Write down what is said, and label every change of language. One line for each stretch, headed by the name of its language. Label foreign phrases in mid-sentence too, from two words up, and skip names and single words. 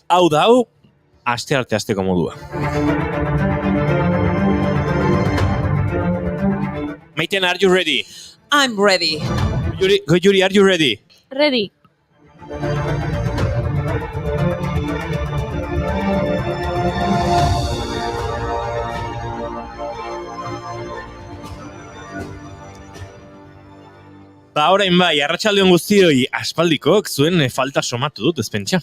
Basque: Hau da hau, astearte asteko modua. Maiten,
English: are you ready? I'm ready. Yuri, are you ready? Ready.
Basque: Orain bai, arratsaldeon guztioi aspaldikok zuen falta somatu dut, ezpentsa.